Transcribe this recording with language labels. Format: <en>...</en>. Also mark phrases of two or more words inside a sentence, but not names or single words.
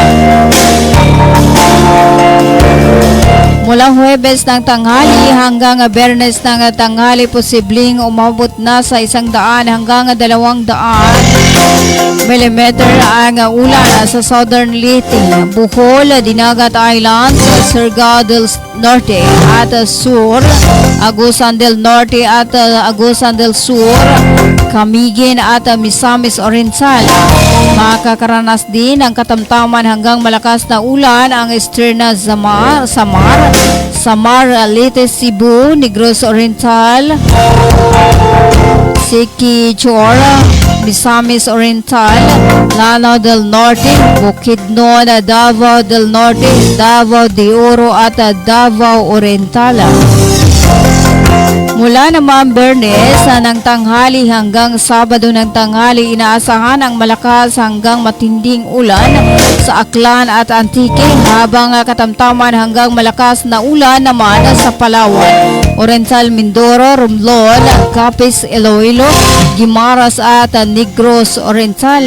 <tl>Mula Huwebes ng tanghali hanggang Biyernes ng tanghali, posibleng umabot na sa 100 hanggang 200 millimeter ang ulan sa Southern Leyte, Bohol, Dinagat Island, Surigao del Norte at Sur, Agusan del Norte at Agusan del Sur, Camiguin at Misamis Oriental. Makakaranas din ng katamtaman hanggang malakas na ulan ang Eastern Samar, Leyte, Cebu, Negros Oriental, Siquijor, Misamis Oriental, Lanao del Norte, Bukidnon, Davao del Norte, Davao de Oro at Davao Oriental. Mula naman Biyernes ng tanghali hanggang Sabado ng tanghali, inaasahan ang malakas hanggang matinding ulan sa Aklan at Antique, habang katamtaman hanggang malakas na ulan naman sa Palawan, Oriental Mindoro, Romblon, Capiz, Iloilo, Guimaras at Negros Oriental.</tl>